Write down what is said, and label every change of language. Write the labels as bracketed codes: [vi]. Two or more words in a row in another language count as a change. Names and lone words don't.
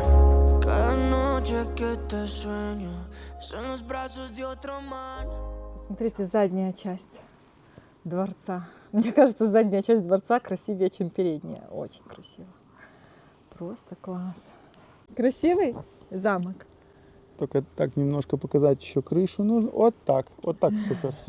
[es] Cada noche que te sueño es en los brazos de otro man. [ru] Смотрите, задняя часть дворца. Мне кажется, задняя часть дворца красивее, чем передняя. Очень красиво. Просто класс. Красивый замок. Только так немножко показать еще крышу нужно. Вот так супер, все.